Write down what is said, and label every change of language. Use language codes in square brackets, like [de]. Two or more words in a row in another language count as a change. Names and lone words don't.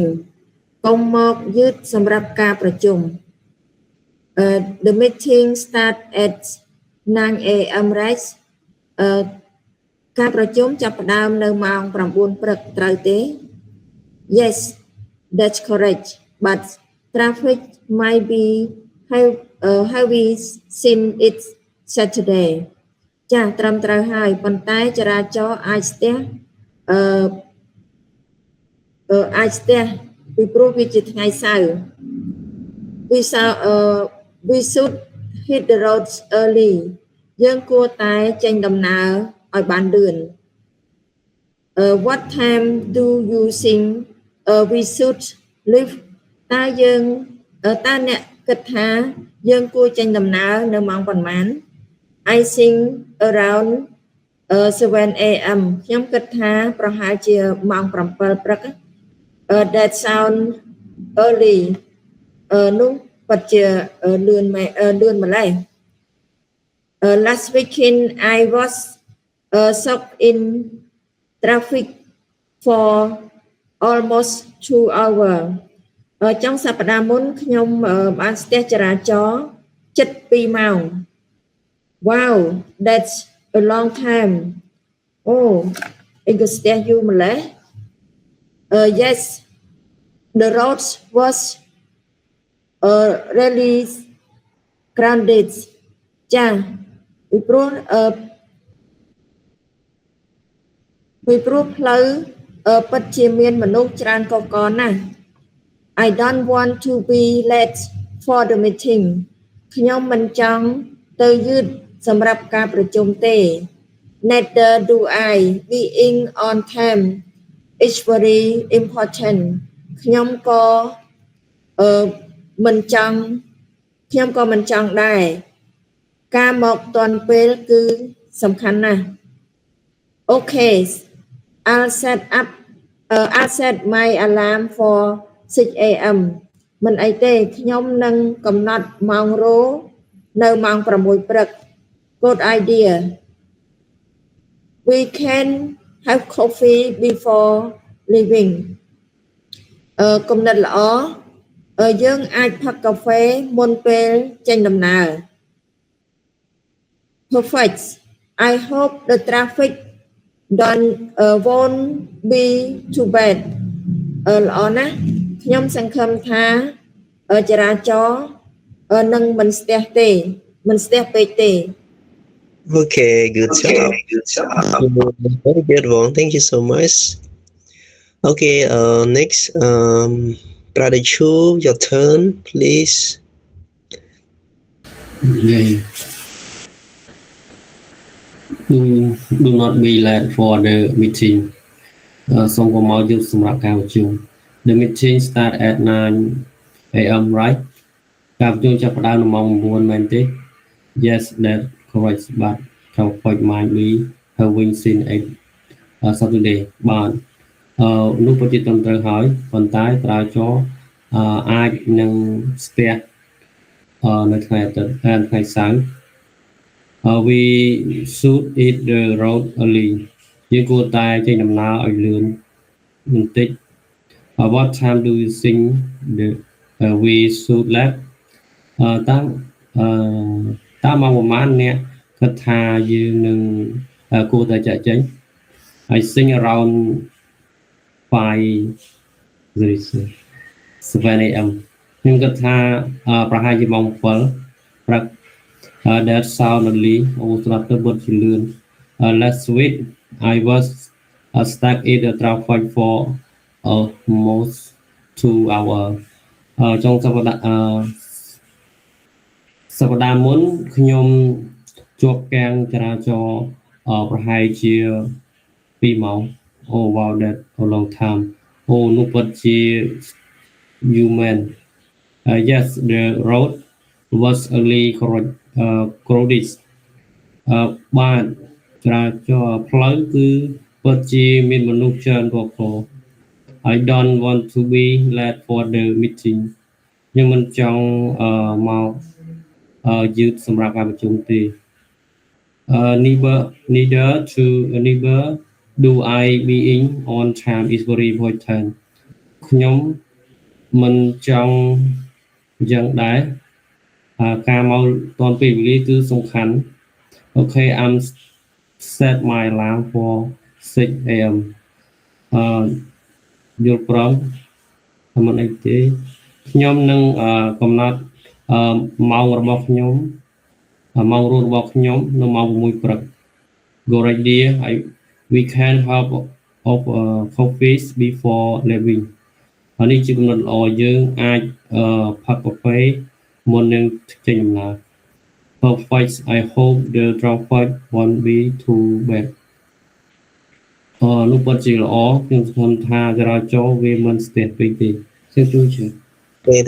[km] កុំមកយឺតសម្រាប់ការប្រជុំ [en] The meeting start at 9 a.m. right? [km] អឺការប្រជុំចាប់ផ្ដើមនៅម៉ោង 9 ព្រឹកត្រូវទេ [en] Yes, that's correct. But traffic might be heavy since it's Saturday. [km] ចាត្រឹមត្រូវហើយប៉ុន្តែចរាចរណ៍អាចស្ទះអឺអាចស្ទះពីព្រោះវាជាថ្ងៃសៅរ៍ [en] we should hit the roads early [km] យើងគួរតែចេញដំណើរឲ្យបានលឿន [en] what time do you think we should leave [km] តើអ្នកគិតថាយើងគួរចេញដំណើរនៅម៉ោងប៉ុន្មាន [en] I think around 7 a.m. [km] ខ្ញុំគិតថាប្រហែលជាម៉ោង 7 ព្រឹក [en] that sound early [km] នោះពិតជាលឿនម្ល៉េះ [en] last weekend I was stuck in traffic for almost 2 hours [km] ចុងសប្តាហ៍មុនខ្ញុំបានស្ទះចរាចរណ៍ជិត 2 ម៉ោង [en] Wow that's a long time [km] ឯងក៏ស្ទះយូរម្ល៉េះ [en] yes the road was really crowded [km] ចាពីព្រោះ ផ្លូវពិតជាមានមនុស្សច្រើនកកណាស់ [en] I don't want to be late for the meeting [km] ខ្ញុំមិនចង់ទៅយឺតសម្រាប់ការប្រជុំទេ [en] Neither do I being on time is very important [km] ខ្ញុំក៏ មិនចង់ដែរការមកទាន់ពេលគឺសំខាន់ណាស់ [en] Okay I'll set my alarm for 6 a.m. [km] មិនអីទេខ្ញុំនឹងកំណត់ម៉ោងរោនៅម៉ោង 6 ព្រឹក [en] Good idea We can have coffee before leaving [km] គំនិតល្អយើងអាចផឹកកាហ្វេមុនពេលចេញដំណើរ [en] Perfect I hope the traffic won't be too bad [km] ល្អណាស់ខ្ញុំសង្ឃឹមថាចរាចរណ៍នឹងមិនស្ទះពេកទេ [en] Okay, good job. Very good one. Thank you so much. Okay, next, Brother Chu, your turn, please. Okay. Do not be late for the meeting. [km] សូមកុំមកយឺតសម្រាប់ការប្រជុំ [en] The meeting start at 9 a.m. right? [km] ការប្រជុំចាប់ផ្ដើមនៅម៉ោង 9 មែនទេ [en] Yes, that's correct, but traffic might be heavy since it's Saturday. [km] បាទនោះពិតជាត្រឹមត្រូវហើយប៉ុន្តែចរាចរណ៍អាចនឹងស្ទះនៅថ្ងៃអាទិត្យថ្ងៃសៅរ៍ [en] We should hit the road early [km] យើងគួរតែចេញដំណើរឲ្យលឿនបន្តិច [en] What time do you think we should leave [km] តើម៉ោងប្រហែលអ្នកគិតថាយើងនឹងគួរតែចាក់ចេញ [en] I think around 7 a.m. [km] ខ្ញុំគិតថាប្រហែលជាម៉ោង 7 ព្រឹក [en] That sound early [km] ស្រាប់ទៅបុតជាលឿន [en] Last week I was stuck in the traffic for almost 2 hours [km] ចុងសប្តាហ៍មុ នខ្ញុំជាប់គាំងចរាចរណ៍ប្រហែលជា 2 ម៉ោង [en] wow that a long time [km] នោះពិតជា [en] human yes the road was early crowded [km] បាទចរាចរណ៍ផ្លូវគឺពិតជាមានមនុស្សច្រើនកក [en] I don't want to be late for the meeting [km] ខ្ញុំមិនចង់មកយឺតសម្រាប់ការប្រជុំទេ [en] neither do I being on time is very important [km] ខ្ញុំមិនចង់យ៉ាងដែរការមកទាន់ពេលវេលាគឺសំខាន់ [en] Okay set my alarm for 6 a.m. [km] យល់ព្រមមិនអីទេខ្ញុំនឹងកំណត់ម៉ោងរបស់ខ្ញុំម៉ោងរួចរបស់ខ្ញុំនៅម៉ោង 6 ព្រឹក [en] Good idea. We can have of coffees before leaving. [km] នេះជាកំណត់ល្អយើងអាចផឹកកាហ្វេមុននឹងចេញដំណើរ [en] Perfect. I hope the traffic won't be too bad. [km] នោះពិតជាល្អខ្ញុំសង្ឃឹមថាចរាចរណ៍វាមិនស្ទះពេកទេខ្ញុំជួយជឿ [en] Okay,